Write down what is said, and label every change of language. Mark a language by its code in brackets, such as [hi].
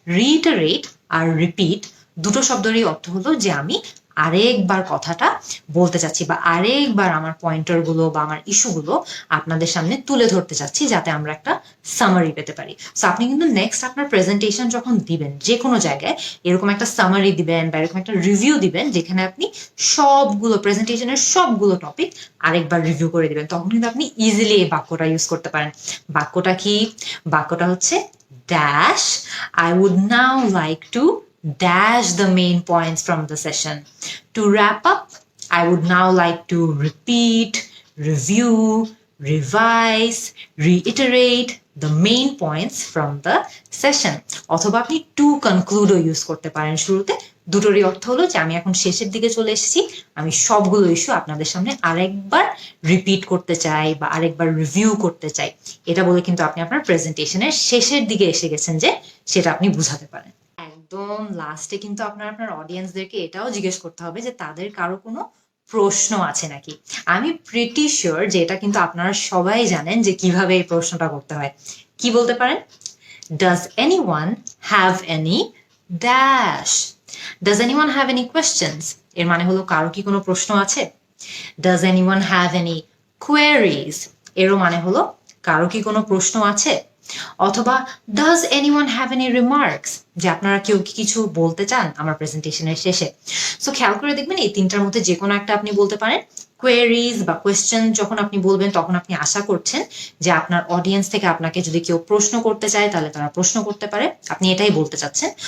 [bn] রিইটারেট আর repeat দুটো শব্দেরই অর্থ হলো যে আমি আরেকবার কথাটা বলতে চাচ্ছি বা আরেকবার আমার পয়েন্টার গুলো বা আমার ইস্যুগুলো আপনাদের সামনে তুলে ধরতে চাচ্ছি, যাতে আমরা একটা সামারি পেতে পারি। সো আপনি কিন্তু নেক্সট আপনার প্রেজেন্টেশন যখন দিবেন যে কোনো জায়গায় এরকম একটা সামারি দিবেন বা এরকম একটা রিভিউ দিবেন, যেখানে আপনি সবগুলো প্রেজেন্টেশনের সবগুলো টপিক আরেকবার রিভিউ করে দিবেন, তখন কিন্তু আপনি ইজিলি এই বাক্যটা ইউজ করতে পারেন। বাক্যটা কি? বাক্যটা হচ্ছে dash, [en] I would now like to dash the main points from the session. To wrap up, I would now like to repeat, review, revise, reiterate the main points from the session. [bn] অথবা আপনি [en] to conclude [bn] use করতে পারেন শুরুতে। দুটোরই অর্থ হলো যে আমি এখন শেষের দিকে চলে এসেছি, আমি সবগুলো ইস্যু আপনাদের সামনে আরেকবার রিপিট করতে চাই বা আরেকবার রিভিউ করতে চাই। এটা বলে কিন্তু আপনি আপনার প্রেজেন্টেশনের শেষের দিকে এসে গেছেন, যে সেটা আপনি বুঝাতে পারেন। একদম লাস্টে কিন্তু আপনার অডিয়েন্সদেরকে এটাও জিজ্ঞেস করতে হবে যে তাদের কারো কোনো প্রশ্ন আছে নাকি। আমি প্রিটি শিওর যে এটা কিন্তু আপনারা সবাই জানেন যে কিভাবে এই প্রশ্নটা করতে হয়। কি বলতে পারেন? [en] Does anyone have any dash? Does anyone have any questions? [bn] এর মানে হলো কারো কি কোনো প্রশ্ন আছে? [en] Does anyone have any queries? [bn] এরও মানে হলো কারো কি কোনো প্রশ্ন আছে? অথবা [en] does anyone have any remarks? [bn] যে আপনারা কেউ কি কিছু বলতে চান আমার প্রেজেন্টেশনের শেষে? সো খেয়াল করে দেখবেন এই তিনটার মধ্যে যে কোনো একটা আপনি বলতে পারেন। কোয়েরিজ বা কোয়েশ্চেন যখন আপনি বলবেন তখন আপনি আশা করছেন যে আপনার অডিয়েন্স থেকে আপনাকে যদি কেউ প্রশ্ন করতে চায় তাহলে তারা প্রশ্ন করতে পারে, আপনি এটাই বলতে চাচ্ছেন।